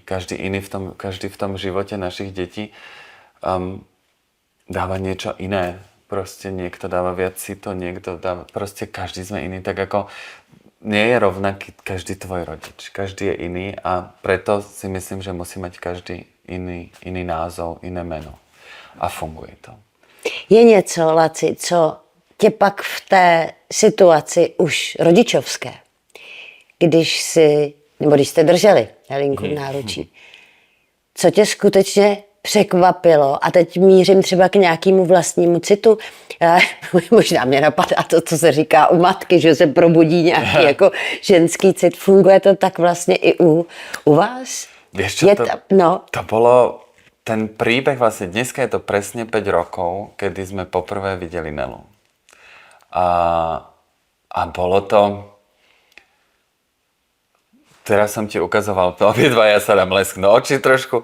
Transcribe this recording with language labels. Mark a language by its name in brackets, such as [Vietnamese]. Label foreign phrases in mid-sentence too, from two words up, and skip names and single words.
[Slovak] Každý v tom živote našich detí dáva niečo iné. Proste niekto dáva viac cito, niekto dáva... Proste každý sme iný. Tak ako nie je rovnaký každý tvoj rodič. Každý je iný a preto si myslím, že musí mať každý iný názov, iné meno. A funguje to. [Czech] Je něco, Laci, co tě pak v té situaci už rodičovské, když jste drželi Helinku v náručí, co tě skutečně překvapilo, a teď mířím třeba k nějakému vlastnímu citu, možná mě napadá to, co se říká u matky, že se probudí nějaký jako ženský cit. Funguje to tak vlastně i u vás? [Slovak] Vieš čo, to bolo ten príbeh, vlastne dneska je to presne 5 rokov, kedy sme poprvé videli Nelu. A bolo to... Teraz som ti ukazoval, obidva ja sa dám lesknú oči trošku.